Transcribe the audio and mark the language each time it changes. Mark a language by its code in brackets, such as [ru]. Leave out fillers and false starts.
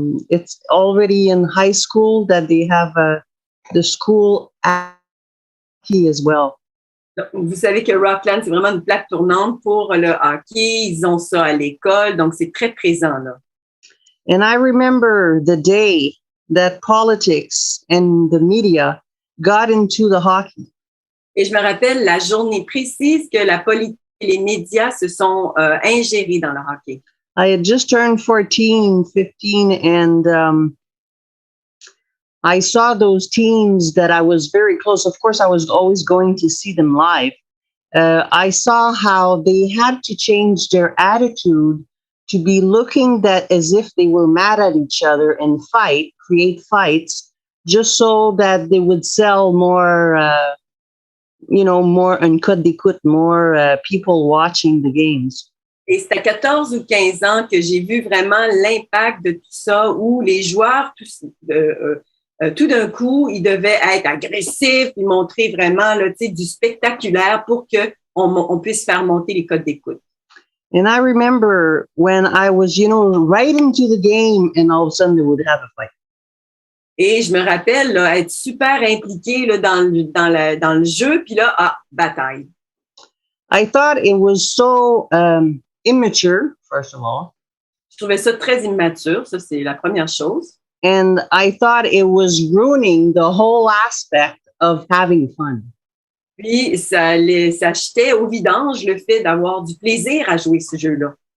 [en] It's already in high school that they have the school hockey as well. [fr] Vous savez que Rockland, c'est vraiment une plaque tournante pour le hockey. Ils ont ça à l'école, donc c'est très présent, là. [en] And I remember the day that politics and the media got into the hockey. [fr] Et je me rappelle la journée précise que la politique et les médias se sont ingérés dans le hockey. [en] I had just turned 15, and I saw those teams that I was very close. Of course, I was always going to see them live. I saw how they had to change their attitude to be looking as if they were mad at each other and create fights, just so that they would sell more, more more people watching the games. [fr] Et c'est à 14 ou 15 ans que j'ai vu vraiment l'impact de tout ça, où les joueurs, tout d'un coup, ils devaient être agressifs, ils montrer vraiment là, du spectaculaire pour qu'on puisse faire monter les codes d'écoute. [en] And I remember when I was, right into the game, and all of a sudden they would have a fight. [fr] Et je me rappelle là, être super impliqué là, dans le jeu, puis là, bataille. [en] I thought it was so immature, first of all. [fr] Je trouvais ça très immature, ça c'est la première chose. [en] And I thought it was ruining the whole aspect of having fun. [fr] Puis ça jetait au vidange le fait d'avoir du plaisir à jouer ce jeu-là.